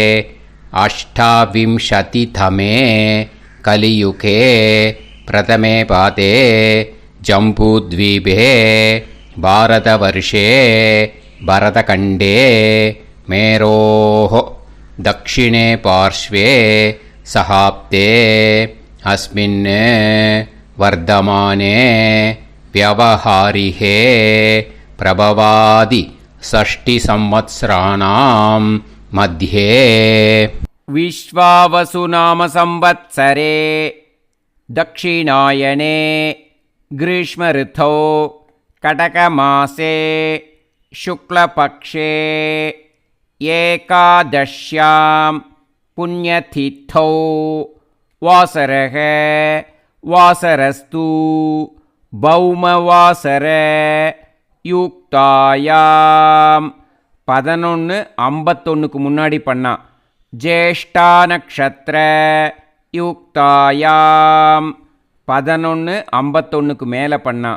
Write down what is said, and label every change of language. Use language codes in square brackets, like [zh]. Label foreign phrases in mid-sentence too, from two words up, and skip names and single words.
[sa] अष्टाविंशतितमे कलियुगे प्रथमे पादे जम्बूद्वीपे भारतवर्षे भरतखण्डे मेरोः दक्षिणे पार्श्वे शकाब्दे अस्मिन् वर्तमाने व्यवहारिहे प्रभवादि 6 संवत्सराणां मध्ये विश्वावसु नाम संवत्सरे दक्षिणायने ग्रीष्म ऋतौ कटकमासे शुक्लपक्षे एकादश्यां पुण्यतिथौ वासरः वासरस्तु भौमवासर युक्तायाम्. [ta] 11:51க்கு முன்னாடி பண்ணா. [sa] ज्येष्ठा नक्षत्र युक्तायाम् [ta] 11:51க்கு மேலே பண்ணா.